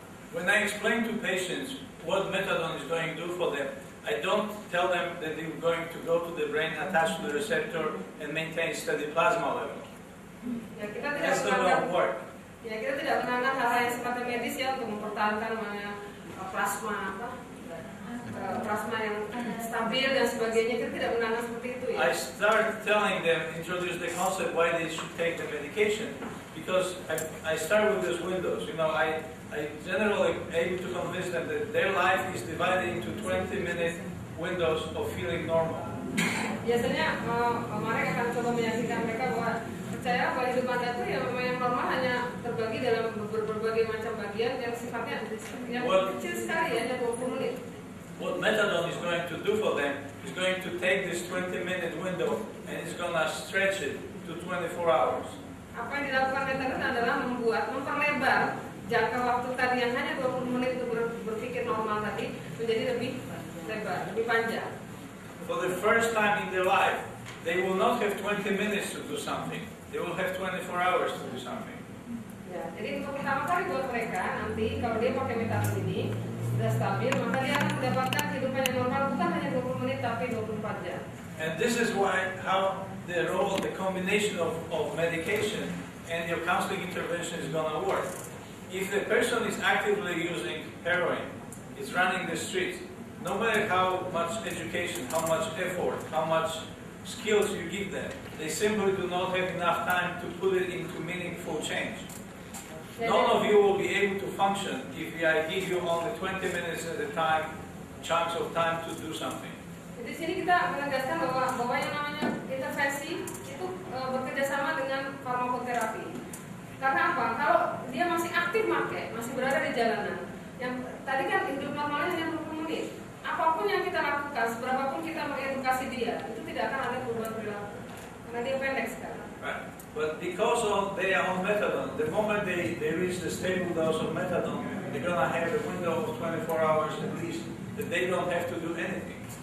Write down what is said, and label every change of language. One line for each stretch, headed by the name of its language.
English: When I explain to patients what methadone is going to do for them, I don't tell them that they're going to go to the brain, attach to the receptor, and maintain steady plasma level.
Indonesian: Ya, kita tidak
English: That's the wrong work.
Indonesian: Ya, kita tidak menangkan hal-hal yang sifatnya medis ya untuk mempertahankan plasma plasma yang stabil dan sebagainya, kita tidak menanam seperti itu ya.
English: I started telling them, introduce the concept why they should take the medication, because I start with those windows. You know, I generally able to convince them that their life is divided into 20-minute windows of feeling normal.
Indonesian: Biasanya Marek akan coba meyakinkan mereka bahwa percaya bahwa hidup Anda itu yang normal hanya terbagi dalam berbagai macam bagian yang sifatnya yang kecil sekali, hanya 20 menit.
English: What methadone is going to do for them is going to take this 20-minute window and it's going to stretch it to 24 hours.
Indonesian: Apa yang dilakukan methadone adalah memperlebar jangka waktu tadi yang hanya 20 menit untuk berpikir normal tadi menjadi lebih lebar, lebih panjang.
English: For the first time in their life, they will not have 20 minutes to do something. They will have 24 hours to do something.
Indonesian: Ya, jadi untuk pertama kali buat mereka nanti kalau dia pakai metadon ini sudah stabil, maka dia akan mendapatkan kehidupan yang normal bukan hanya 20 menit tapi 24 jam.
English: And this is why how the role, the combination of medication and your counseling intervention is going to work. If the person is actively using heroin, is running the streets, no matter how much education, how much effort, how much skills you give them, they simply do not have enough time to put it into meaningful change. None of you will be able to function if I give you only 20 minutes at a time, chunks of time to do something.
Indonesian: Jadi sini kita menegaskan bahwa yang namanya intervensi itu bekerjasama dengan farmakoterapi. Karena apa? Kalau dia masih aktif pakai, masih berada di jalanan, yang tadi kan hidup normalnya hanya 20 menit. Apapun yang kita lakukan, seberapapun kita mengedukasi dia, itu tidak akan ada perubahan perilaku. Karena dia pendek sekarang.
English: Right. But because they are on methadone, the moment they reach the stable dose of methadone, they're going to have a window of 24 hours at least that they don't have to do anything.